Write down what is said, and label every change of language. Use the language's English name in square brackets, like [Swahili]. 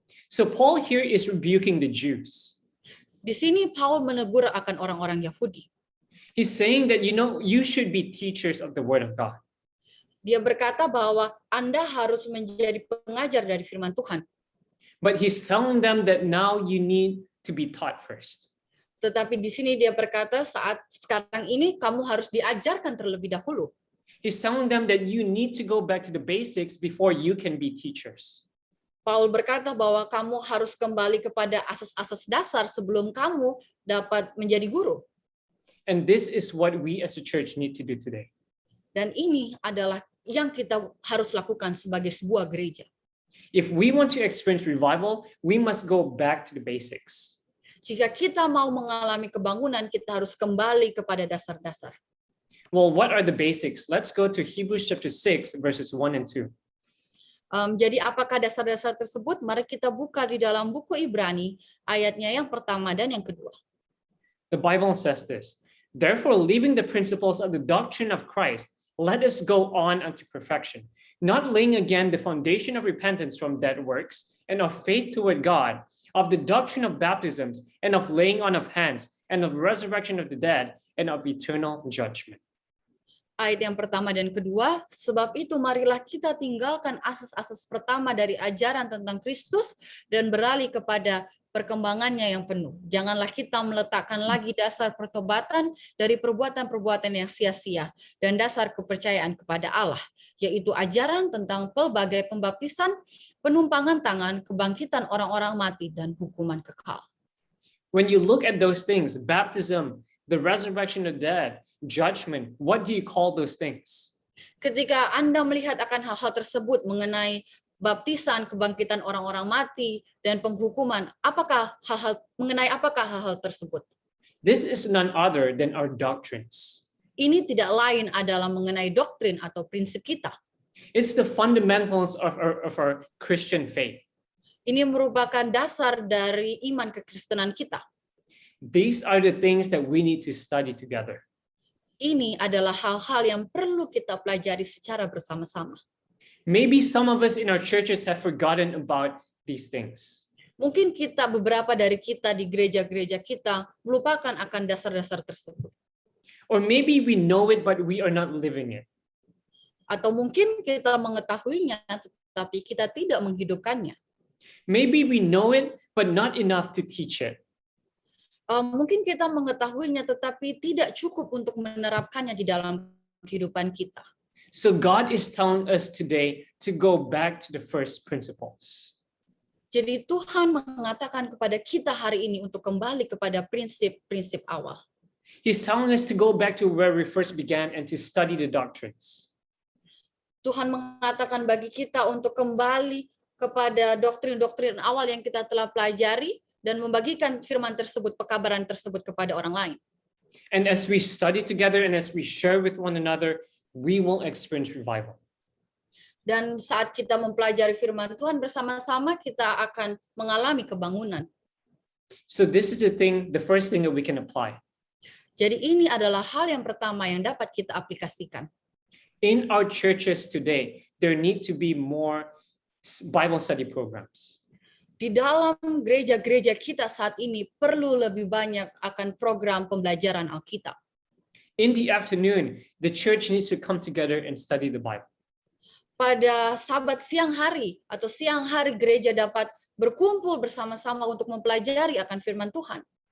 [English] So Paul here is rebuking the Jews. [Indonesian] Di sini Paul menegur akan orang-orang Yahudi. [English] He's saying that, you should be teachers of the word of God. [Indonesian] Dia berkata bahwa Anda harus menjadi pengajar dari firman Tuhan. [English] But he's telling them that now you need to be taught first. [Indonesian] Tetapi di sini dia berkata saat sekarang ini kamu harus diajarkan terlebih dahulu. [English] He's telling them that you need to go back to the basics before you can be teachers. [Indonesian] Paul berkata bahwa kamu harus kembali kepada asas-asas dasar sebelum kamu dapat menjadi guru. [English] And this is what we as a church need to do today. [Indonesian] Dan ini adalah yang kita harus lakukan sebagai sebuah gereja. [English] If we want to experience revival, we must go back to the basics. [Indonesian] Jika kita mau mengalami kebangunan, kita harus kembali kepada dasar-dasar. [English] Well, what are the basics? Let's go to Hebrews chapter 6, verses 1 and 2. [Indonesian] Jadi apakah dasar-dasar tersebut? Mari kita buka di dalam buku Ibrani, ayatnya yang pertama dan yang kedua. [English] The Bible says this, therefore, leaving the principles of the doctrine of Christ, let us go on unto perfection, not laying again the foundation of repentance from dead works, and of faith toward God, of the doctrine of baptisms, and of laying on of hands, and of resurrection of the dead, and of eternal judgment. [Indonesian] Ayat yang pertama dan kedua, sebab itu marilah kita tinggalkan asas-asas pertama dari ajaran tentang Kristus dan beralih kepada perkembangannya yang penuh. Janganlah kita meletakkan lagi dasar pertobatan dari perbuatan-perbuatan yang sia-sia dan dasar kepercayaan kepada Allah, yaitu ajaran tentang pelbagai pembaptisan, penumpangan tangan, kebangkitan orang-orang mati, dan hukuman kekal. [English] When you look at those things, baptism, the resurrection of the dead, judgment, what do you call those things? [Indonesian] Ketika Anda melihat akan hal-hal tersebut mengenai baptisan, kebangkitan orang-orang mati, dan penghukuman, mengenai apakah hal-hal tersebut? [English] This is none other than our doctrines. [Indonesian] Ini tidak lain adalah mengenai doktrin atau prinsip kita. [English] It's the fundamentals of our Christian faith. [Indonesian] Ini merupakan dasar dari iman kekristenan kita. [English] These are the things that we need to study together. [Indonesian] Ini adalah hal-hal yang perlu kita pelajari secara bersama-sama. [English] Maybe some of us in our churches have forgotten about these things. [Indonesian] Mungkin beberapa dari kita di gereja-gereja kita melupakan akan dasar-dasar tersebut. [English] Or maybe we know it, but we are not living it. [Indonesian] Atau mungkin kita mengetahuinya, tetapi kita tidak menghidupkannya. [English] Maybe we know it, but not enough to teach it. [Indonesian] Mungkin kita mengetahuinya, tetapi tidak cukup untuk menerapkannya di dalam kehidupan kita. [English] So God is telling us today to go back to the first principles. [Indonesian] Jadi Tuhan mengatakan kepada kita hari ini untuk kembali kepada prinsip-prinsip awal. [English] He's telling us to go back to where we first began and to study the doctrines. [Indonesian] Tuhan mengatakan bagi kita untuk kembali kepada doktrin-doktrin awal yang kita telah pelajari dan membagikan firman tersebut, pekabaran tersebut kepada orang lain. [English] And as we study together and as we share with one another, we will experience revival. [Indonesian] Dan saat kita mempelajari firman Tuhan bersama-sama, kita akan mengalami kebangunan. [English] So this is the first thing that we can apply. [Indonesian] Jadi ini adalah hal yang pertama yang dapat kita aplikasikan. [English] In our churches today, there need to be more Bible study programs. [Indonesian] Di dalam gereja-gereja kita saat ini perlu lebih banyak akan program pembelajaran Alkitab. [English] In the afternoon, the church needs to come together and study the Bible. [Indonesian] Pada Sabat siang hari atau siang hari gereja dapat berkumpul bersama-sama untuk mempelajari akan firman Tuhan.